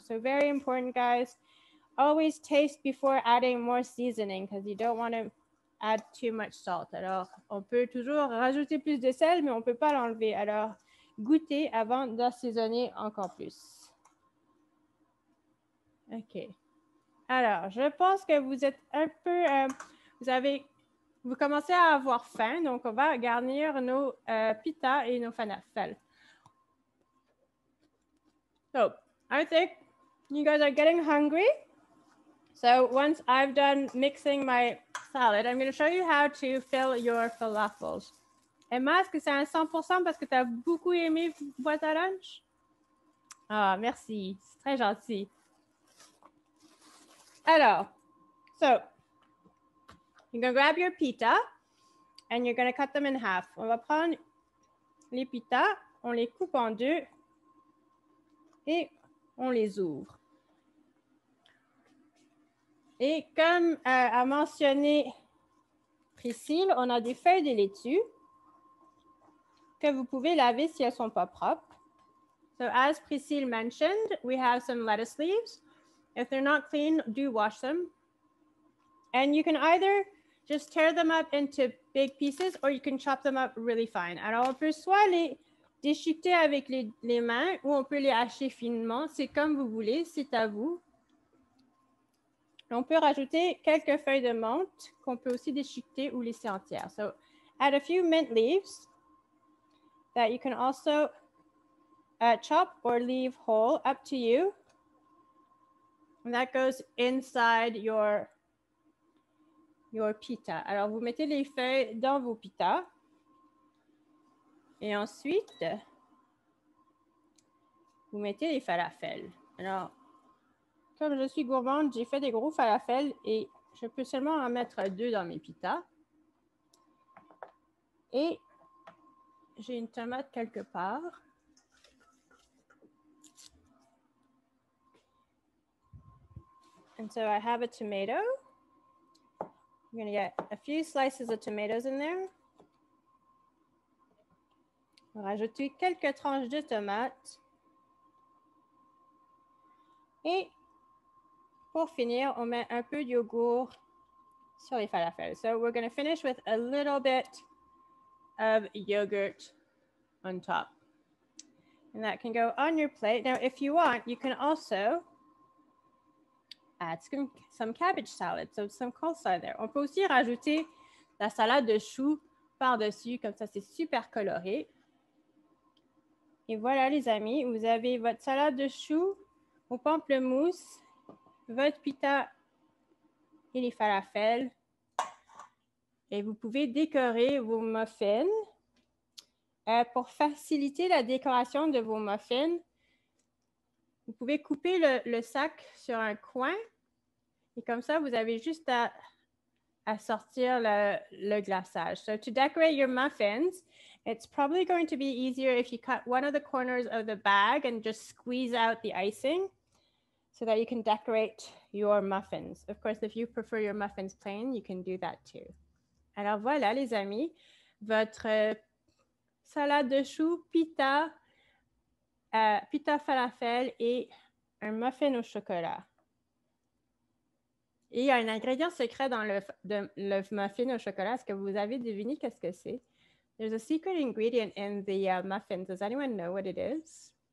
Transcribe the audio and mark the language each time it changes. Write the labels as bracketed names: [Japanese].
[English] So, very important, guys. Always taste before adding more seasoning because you don't want to add too much salt. [French] Alors, on peut toujours rajouter plus de sel, mais on ne peut pas l'enlever. Alors, goûtez avant d'assaisonner encore plus. OK. Alors, je pense que vous êtes un peu... vous commencez à avoir faim, donc on va garnir nos pitas et nos falafels. [English] So, I think you guys are getting hungry. So, once I've done mixing my salad, I'm going to show you how to fill your falafels. [French] Emma, est-ce que c'est un 100% parce que tu as beaucoup aimé Boîte à lunch? Ah, merci. C'est très gentil. [English] Alors, so, you're going to grab your pita and you're going to cut them in half. [French] On va prendre les pitas, on les coupe en deux et on les ouvre. Et comme a mentionné Priscille, on a des feuilles de laitue que vous pouvez laver si elles ne sont pas propres. [English] So as Priscille mentioned, we have some lettuce leaves. If they're not clean, do wash them. And you can either just tear them up into big pieces or you can chop them up really fine. [French] Alors, on peut soit les déchiqueter avec les mains ou on peut les hacher finement. C'est comme vous voulez, c'est à vous. On peut rajouter quelques feuilles de menthe qu'on peut aussi déchiqueter ou laisser entières. [English] So, add a few mint leaves that you can also chop or leave whole, up to you. And that goes inside your pita. [French] Alors, vous mettez les feuilles dans vos pitas. Et ensuite, vous mettez les falafels. Alors, comme je suis gourmande, j'ai fait des gros falafels et je peux seulement en mettre 2 dans mes pitas. Et j'ai une tomate quelque part. [English] And so I have a tomato. I'm going to get a few slices of tomatoes in there. [French] On va rajouter quelques tranches de tomates. Et pour finir, on met un peu de yogourt sur les falafels. [English] So we're going to finish with a little bit of yogurt on top. And that can go on your plate. Now, if you want, you can also add some cabbage salad, so some coleslaw there. [French] On peut aussi rajouter la salade de choux par-dessus, comme ça, c'est super coloré. Et voilà, les amis, vous avez votre salade de choux au pamplemousse, votre pita et les falafels. Et vous pouvez décorer vos muffins. Pour faciliter la décoration de vos muffins, vous pouvez couper le sac sur un coin et comme ça, vous avez juste à sortir le glaçage. [English] So to decorate your muffins, it's probably going to be easier if you cut one of the corners of the bag and just squeeze out the icing so that you can decorate your muffins. Of course, if you prefer your muffins plain, you can do that too. [French] Alors voilà, les amis, votre salade de choux, pita falafel et un muffin au chocolat. Et il y a un ingrédient secret dans le muffin au chocolat. Est-ce que vous avez deviné qu'est-ce que c'est? [English] There's a secret ingredient in the muffins. Does anyone know what it is?